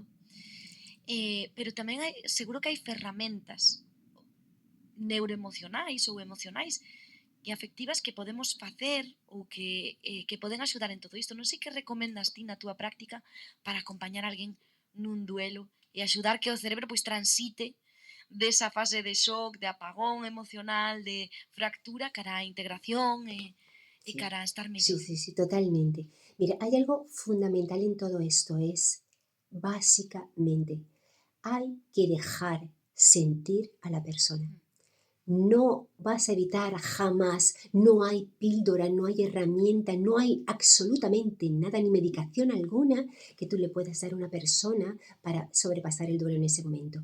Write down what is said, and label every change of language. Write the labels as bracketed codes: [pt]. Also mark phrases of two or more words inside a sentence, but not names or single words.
[gl] Pero tamén seguro que hai ferramentas neuroemocionais ou emocionais e afectivas que podemos facer ou que poden axudar en todo isto. Non sei que recomendas ti na túa práctica para acompañar a alguén nun duelo e axudar que o cerebro pois transite desa fase de shock, de apagón emocional, de fractura cara á integración e [es] Sí, [gl] cara a estar [es] sí, [gl] mellor. [es] sí, sí, totalmente. Mira, hay algo fundamental en todo esto, es básicamente, hay que dejar sentir a la persona. No vas a evitar jamás, no hay píldora, no hay herramienta, no hay absolutamente nada, ni medicación alguna que tú le puedas dar a una persona para sobrepasar el duelo en ese momento.